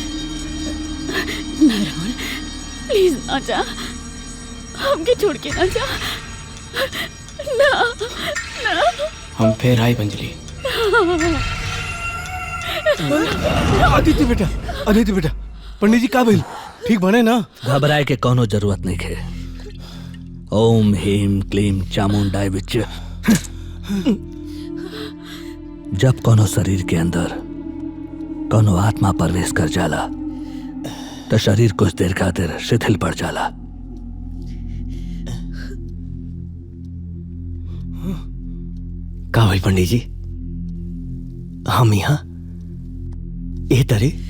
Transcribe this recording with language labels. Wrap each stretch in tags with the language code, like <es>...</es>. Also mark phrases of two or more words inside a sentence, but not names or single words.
<bho>ना राहुल, प्लीज ना जा, हमके छोड़ के ना जा। ना ना, हम फिर आए अंजलि। आदित्य बेटा, आदित्य बेटा, पंडित जी का भइल? ठीक बने ना? घबराए के कोनो जरूरत नहीं है।</bho> <sa>ओम ह्रीम क्लीम चामुंडाय विच।</sa> <bho>जब कोनो शरीर के अंदर कोनो आत्मा प्रवेश कर जाला तो शरीर कुछ देर खातिर शिथिल पड़ जाला। का भाई पंडित जी, हम यहाँ ए तरे?</bho>